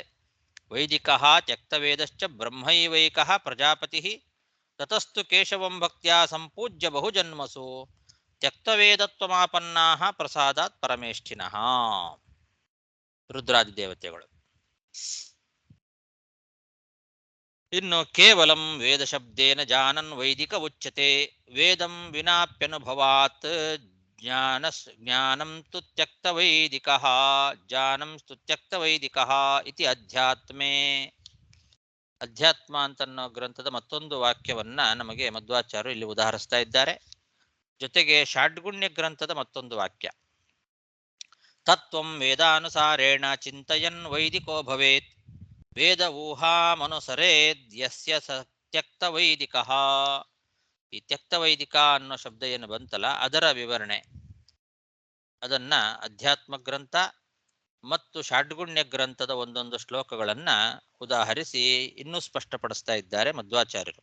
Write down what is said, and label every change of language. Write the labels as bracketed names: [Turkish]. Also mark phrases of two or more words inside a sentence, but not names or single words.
[Sanskrit] ವೈದಿಕ ತ್ಯಕ್ತವೇದಶ್ಚ ಬ್ರಹ್ಮೈವೈಕ ಪ್ರಜಾಪತಿ ತತಸ್ತು ಕೇಶವಂ ಭಕ್ತ್ಯಾ ಸಂಪೂಜ್ಯ ಬಹುಜನ್ಮಸು ತ್ಯಕ್ತವೇದತ್ವಮಾಪನ್ನಾ ಪ್ರಸಾದಾತ್ ಪರಮೇಷ್ಠಿನಃ. [Kannada] ರುದ್ರಾದಿ ದೇವತೆಗಳು. [Sanskrit] ಇನ್ನು ಕೇವಲಂ ವೇದ ಶಬ್ದೇನ ಜಾನನ್ ವೈದಿಕ ಉಚ್ಯತೆ. ವೇದಂ ವಿನಾಪ್ಯನುಭವಾತ್ ಜ್ಞಾನಂ ತು ತ್ಯಕ್ತ ವೈದಿಕ ಜ್ಞಾನಂ ತು ತ್ಯಕ್ತ ವೈದಿಕ ಇತಿ ಅಧ್ಯಾತ್ಮೇ. [Kannada] ಅಧ್ಯಾತ್ಮ ಅಂತನ್ನೋ ಗ್ರಂಥದ ಮತ್ತೊಂದು ವಾಕ್ಯವನ್ನ ನಮಗೆ ಮಧ್ವಾಚಾರ್ಯರು ಇಲ್ಲಿ ಉದಾಹರಿಸ್ತಾ ಇದ್ದಾರೆ. ಜೊತೆಗೆ ಷಾಡ್ಗುಣ್ಯ ಗ್ರಂಥದ ಮತ್ತೊಂದು ವಾಕ್ಯ, [Sanskrit] ತತ್ವಂ ವೇದಾನುಸಾರೇಣ ಚಿಂತಯನ್ ವೈದಿಕೋ ಭವೇತ್ ವೇದ ಊಹಾಮನುಸರೇದ್ ಯಸ್ಯ ತ್ಯಕ್ತ ವೈದಿಕ. [Kannada] ಈ ತ್ಯಕ್ತ ವೈದಿಕ ಅನ್ನೋ ಶಬ್ದ ಏನು ಬಂತಲ್ಲ ಅದರ ವಿವರಣೆ, ಅದನ್ನ ಅಧ್ಯಾತ್ಮ ಗ್ರಂಥ ಮತ್ತು ಷಾಡ್ಗುಣ್ಯ ಗ್ರಂಥದ ಒಂದೊಂದು ಶ್ಲೋಕಗಳನ್ನ ಉದಾಹರಿಸಿ ಇನ್ನೂ ಸ್ಪಷ್ಟಪಡಿಸ್ತಾ ಇದ್ದಾರೆ ಮಧ್ವಾಚಾರ್ಯರು.